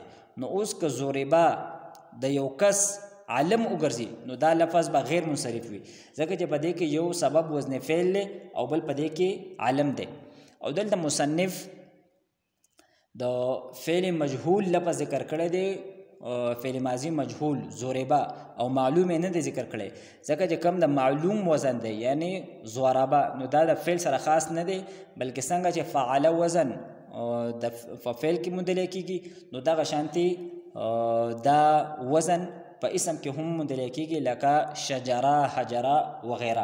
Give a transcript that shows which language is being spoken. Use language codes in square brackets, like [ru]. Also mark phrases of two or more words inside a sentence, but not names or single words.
[ps] نو اوس که زوریبا د یو کس علم وګرځي نو دا لفظ به غیر منصرف وي، ځکه چې په دې کې یو سبب وزن فعل دی او بل په دې کې علم دی. او دلته مصنف د فعل مجهول لفظ ذکر کړی دی فعل ماضی مجهول ضربه او معلوم نه دی ذکر کړی ځکه چې کم د معلوم وزن دی یعنی ضربه نو دا د فعل سره خاص نه دی بلکې څنګه چې فعل وزن د فعل کې موندل کېږي نو دغه شانتي دا وزن په اسم کې هم موندل کېږي لکه شجره حجره وغیره.